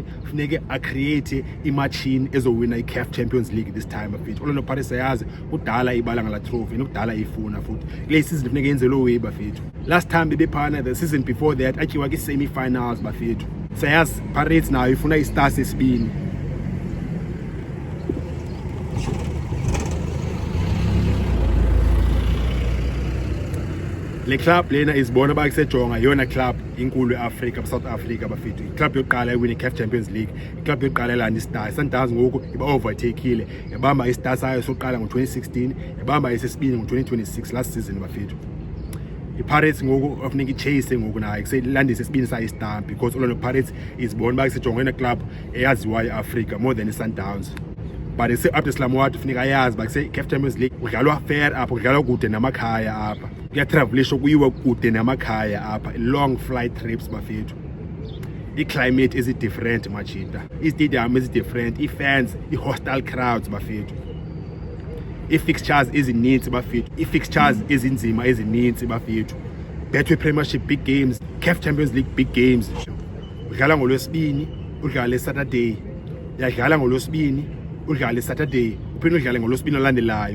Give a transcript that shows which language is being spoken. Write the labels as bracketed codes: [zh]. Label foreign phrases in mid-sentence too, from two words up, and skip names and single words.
[xh] Funeka acreate imachine ezowina i-CAF Champions League [en] this time [xh] bafethu. Orlando Pirates ayazi kudala ibala ngala trophy nokudala ifuna futhi. Kule season funeka yenze lo way bafethu. [en] Last time [xh] bebephana [en] the season before that [xh] atyiwa ki-semi-finals bafethu. Sayazi Pirates nayo ifuna i-star sesibini. Le club lena izibona ba kusejonga yona club inkulu eAfrika, South Africa bafethu. Club yokuqala iwine i-CAF Champions League, club yokuqala elanda i-star. Sundowns ngoku iba overtakeile, yabamba i-star sayo sokuqala ngo-2016, yabamba esesibini ngo-2026 [en] last season [xh] bafethu. I-Pirates ngoku afuneka i-chase ngoku nayo kuselandisa esibini sayo i-star, because Orlando Pirates izibona ba kusejonga yona club eyaziwayo eAfrika [en] more than [xh] i-Sundowns. But Abdeslam Moatu funeka ayazi ba kuse-CAF Champions League kudlalwa fair apha, kudlalwa kude namakhaya apha. Kuyatravelisha kuyiwa kude namakhaya apha, [en] long flight trips bafethu. I-climate is different machita, i-stadium is different, i-fans, i-hostile crowds bafethu. [xh] I-fixtures ezininzi bafethu, i-fixtures ezinzima ezininzi bafethu. [en] Betway Premiership big games, CAF Champions League big games. [xh] Udlala ngolwesibini, udlale Saturday. Uyadlala ngolwesibini, udlale Saturday, uphinde udlale ngolwesibini olandelayo.